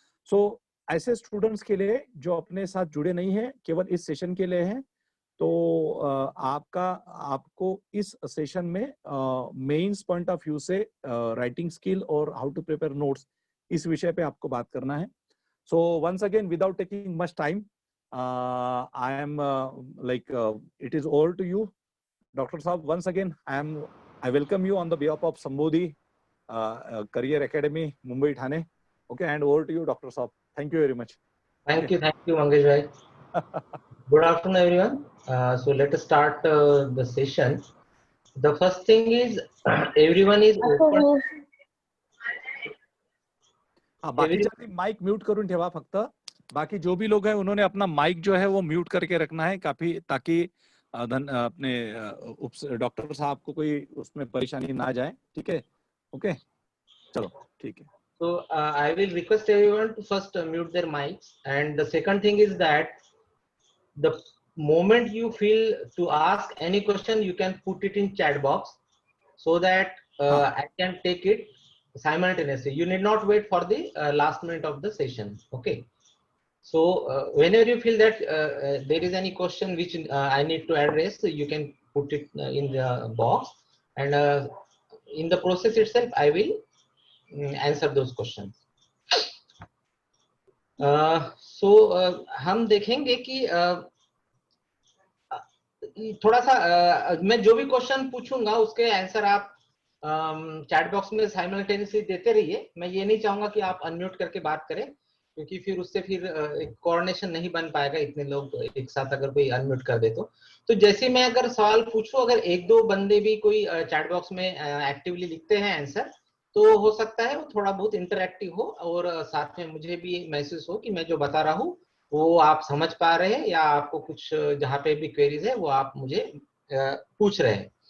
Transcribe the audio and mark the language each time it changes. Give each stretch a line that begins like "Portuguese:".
Hindi: सो ऐसे स्टूडेंट्स के लिए जो अपने साथ जुड़े नहीं हैं, केवल इस सेशन के लिए हैं, तो आपको इस सेशन में मेंस पॉइंट ऑफ व्यू से राइटिंग स्किल और
English: how to prepare notes,
Hindi: इस विषय पे आपको बात करना है।
English: So once again, without taking much time, I am like it is over to you doctor साहब। Once again I welcome you on the behalf of Sambodhi Career Academy, Mumbai, Thane. Okay, and over to you, Dr. Saab. Thank you very much. Thank you, Mangesh bhai. Good afternoon, everyone. So let us start the session. The first thing is everyone is open.
Marathi: बाकी mic mute करून ठेवा फक्त।
Hindi: बाकी जो भी लोग हैं उन्होंने अपना माइक जो है वो म्यूट करके रखना है काफी, ताकि अपने डॉक्टर साहब को कोई उसमें परेशानी ना जाए। ठीक है, ओके, चलो ठीक है।
English: So I will request everyone to first mute their mics, and the second thing is that the moment you feel to ask any question, you can put it in chat box so that I can take it simultaneously. You need not wait for the last minute of the session. Okay. So whenever you feel that there is any question which I need to address, you can put it in the box, and in the process itself I will answer those questions.
Hindi: So हम देखेंगे कि थोड़ा सा मैं जो भी question पूछूंगा उसके आंसर आप चैट बॉक्स में साइमल्टेनियसली देते रहिए। मैं ये नहीं चाहूंगा कि आप अनम्यूट करके बात करें, क्योंकि फिर उससे फिर एक कोऑर्डिनेशन नहीं बन पाएगा इतने लोग एक साथ अगर कोई अनम्यूट कर दे तो जैसे मैं अगर सवाल पूछूं, अगर एक दो बंदे भी कोई चैट बॉक्स में एक्टिवली लिखते हैं आंसर, तो हो सकता है वो थोड़ा बहुत इंटरैक्टिव हो और साथ में मुझे भी महसूस हो कि मैं जो बता रहा हूँ वो आप समझ पा रहे हैं, या आपको कुछ जहाँ पे भी क्वेरीज है वो आप मुझे पूछ रहे हैं।